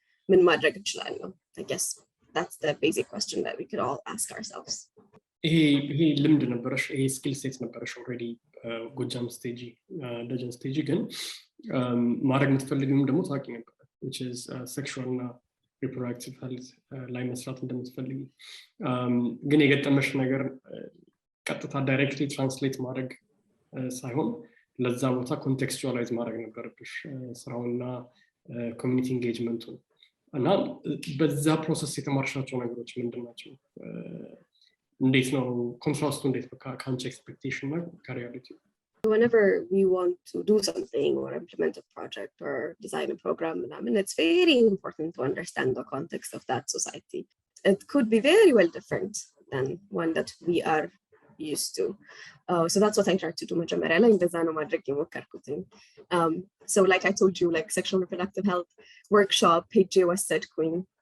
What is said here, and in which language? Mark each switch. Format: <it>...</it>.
<en>I guess that's the basic question that we could all ask ourselves.</en> <am>ይሄ ልምድ ነበረሽ፣ ይሄ ስኪል ሴት ነበረሽ ኦልሬዲ ጎጃም ስቴጂ ደጀን ስቴጂ ግን ማድረግ የምትፈልጊውም ደግሞ ታውቂ ነበር,</am> <en>which is sexual</en> <am>እና reproductive health ላይ መስራት እንደምትፈልጊ ግን የገጠመሽ ነገር ቀጥታ ዳይሬክትሊ ትራንስሌት ማድረግ ሳይሆን ለዛ ቦታ ኮንቴክስቹዋላይዝ ማድረግ ነበረብሽ ስራውና ኮሚኒቲ ኢንጌጅመንቱን እና በዛ ፕሮሰስ የተማርሻቸው ነገሮች ምንድን ናቸው? እንዴት ነው ኮንትራስቱ? እንዴት ነው ከአንቺ ኤክስፔክቴሽን እና ከሪያሊቲ?</am> <en>Whenever we want to do something or implement a project or design a program, it's very important to understand the context of that society. It could be very well different than one that we are used to. So that's what I tried to do</en> <am>መጀመሪያ ላይ እንደዛ ነው ማድረግ የሞከርኩትኝ.</am> <en>So like I told you, like sexual reproductive health workshop</en> <am>ሄጄ ወሰድኩኝ.</am>